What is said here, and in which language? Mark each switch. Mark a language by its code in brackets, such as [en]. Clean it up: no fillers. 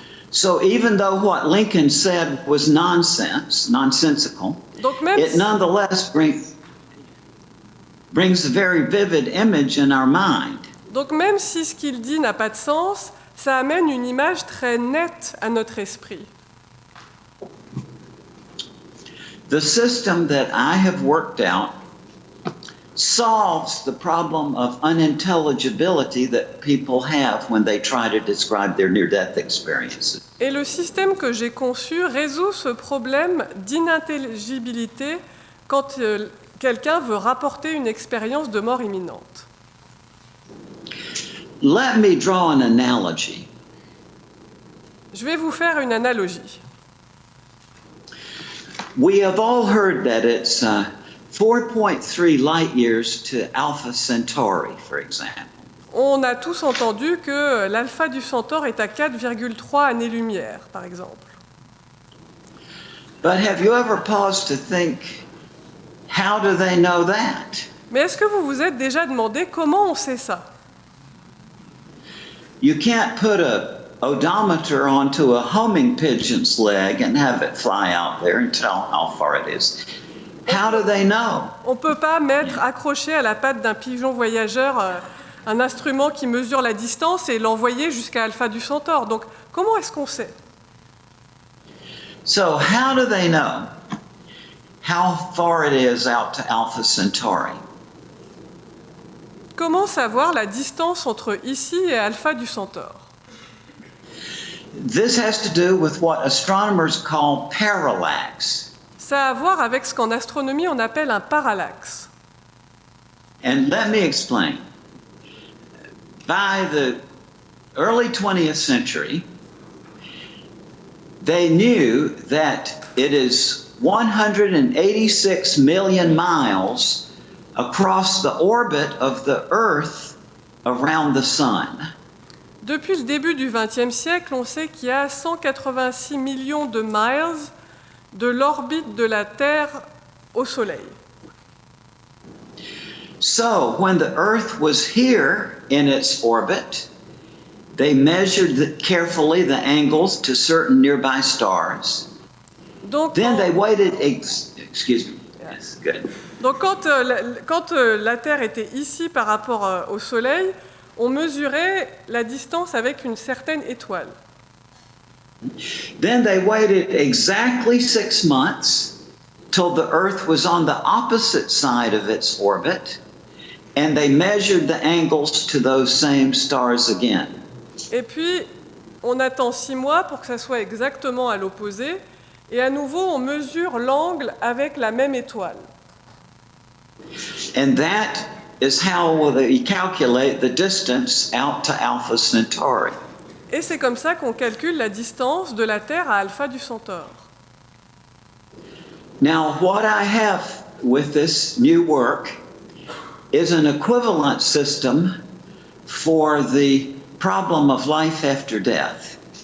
[en] So even though what Lincoln said was nonsensical, it nonetheless brings a very vivid image in our mind. [fr] Donc même si ce qu'il dit n'a pas de sens, ça amène une image très nette à notre esprit. [en] The system that I have worked out solves the problem of unintelligibility that people have when they try to describe their near-death experiences. [fr] Et le système que j'ai conçu résout ce problème d'inintelligibilité quand quelqu'un veut rapporter une expérience de mort imminente. [en] Let me draw an analogy. [fr] Je vais vous faire une analogie. [en] We have all heard that it's 4.3 light years to Alpha Centauri, for example. [fr] On a tous entendu que l'alpha du Centaure est à 4,3 années-lumière, par exemple. [en] But have you ever paused to think, how do they know that? [fr] Mais est-ce que vous vous êtes déjà demandé comment on sait ça? [en] You can't put a odometer onto a homing pigeon's leg and have it fly out there and tell how far it is. How do they know? [fr] On ne peut pas mettre accroché à la patte d'un pigeon voyageur un instrument qui mesure la distance et l'envoyer jusqu'à Alpha du Centaure. Donc, comment est-ce qu'on sait? [en] So how do they know how far it is out to Alpha Centauri? [fr] Comment savoir la distance entre ici et Alpha du Centaure? [en] This has to do with what astronomers call parallax. [fr] Ça a à voir avec ce qu'en astronomie on appelle un parallaxe. [en] And let me explain. By the early 20th century, they knew that it is 186 million miles across the orbit of the Earth around the Sun. [fr] Depuis le début du XXe siècle, on sait qu'il y a 186 millions de miles de l'orbite de la Terre au Soleil. [en] So, when the Earth was here in its orbit, they measured carefully the angles to certain nearby stars. [fr] Donc, [en] Then they waited, excuse me, yes, good. [fr] Donc quand la Terre était ici par rapport au Soleil, on mesurait la distance avec une certaine étoile. [en] Then they waited exactly 6 months till the Earth was on the opposite side of its orbit, and they measured the angles to those same stars again. [fr] Et puis, on attend 6 mois pour que ça soit exactement à l'opposé, et à nouveau, on mesure l'angle avec la même étoile. [en] And that is how they calculate the distance out to Alpha Centauri. [fr] Et c'est comme ça qu'on calcule la distance de la Terre à Alpha du Centaure. [en] Now, what I have with this new work is an equivalent system for the problem of life after death.